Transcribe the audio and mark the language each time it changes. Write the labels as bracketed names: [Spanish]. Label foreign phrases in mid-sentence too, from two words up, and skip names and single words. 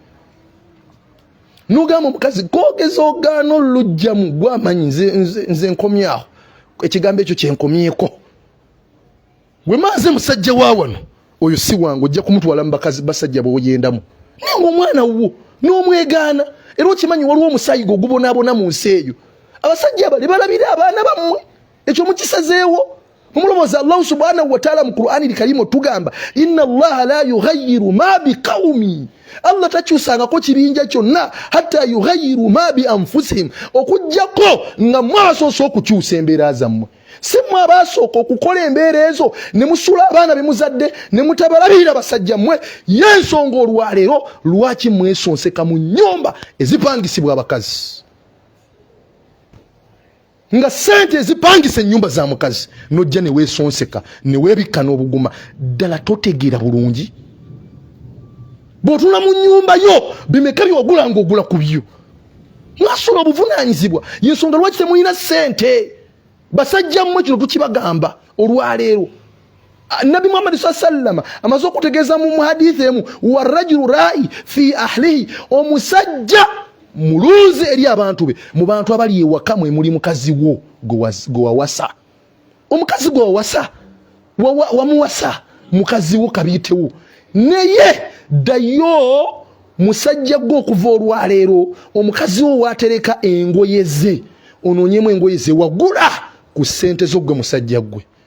[Ganda] n'ogamba omukazi koogeza ogaana olujjamu gwamanyi nze nkomyaho ekigambo ekyo kyenkomyeko bwe maaze musajja wa wano oyo si wange ojja kumutwala mu bakazi basajja bw'oyendamu naye ng'omwana wo n'omwegaana era okimanyi waliwo omusaayi gwe ogubonaabona mu nsi eyo abasajja abale balabire abaana bammwe ekyo mukisazeewo mumulowooza [Arabic] الله سبحانه وتعالى [Ganda] mu Qur'ani al-Karimu tugamba [Arabic] إن الله لا يغير ما بقوم [Ganda] Allah takyusangako kibinja kyonna [Arabic] حتى يغيروا ما بأنفسهم [Ganda] okujjako nga mwabasoose okukyusa embeera zammwe si mmwe abasooka okukola embeera ezo ne musula abaana be muzadde ne mutabalabirira basajja mmwe y'ensonga olwaleero lwaki mwesonseka mu nnyumba ezipangisibwa abakazi nga sente ezipangisa ennyumba za mukazi nojja ne weesonseka ne weebikka n'obuguma ddala totegeera bulungi bw'otula mu nnyumba yo bimeka by'ogula ng'ogula ku byo mwasula obuvunaanyizibwa y'ensonga lwaki temulina sente basajja mmwe kino tukibagamba olwaleero Nabi Muhammad [Arabic] صلى الله عليه وسلم [Ganda] amaze okutegeeza mu muhadithi emu [Arabic] والرجل راع في أهله [Ganda] omusajja mulunzi eri abantu be mu bantu abali ewaka mwe muli mukazi wo gwe wawasa omukazi gwe wawasa wamuwasa mukazi wo kabiyitewo naye ddayo musajja gwe okuva olwaleero omukazi wo watereka engoye ze onoonyemu engoye ze wagula ku ssente zo gwe musajja gwe